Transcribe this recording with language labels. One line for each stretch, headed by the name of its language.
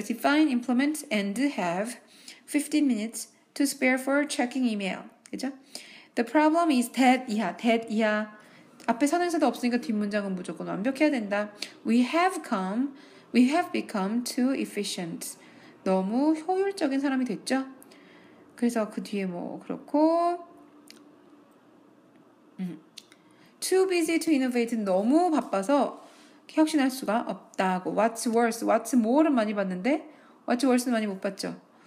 English: define, implement, and have 15 minutes to spare for checking email.
Korean: 그죠?
English: The problem is that
Korean: 이하. 앞에 선행사도 없으니까 뒷문장은 무조건 완벽해야 된다.
English: We have become too efficient.
Korean: 너무 효율적인 사람이 됐죠? 그래서 그 뒤에 뭐 그렇고
English: too busy to innovate
Korean: 너무 바빠서 혁신할 수가 없다고.
English: What's worse, what's more는
Korean: 많이 봤는데
English: what's worse는
Korean: 많이 못 봤죠?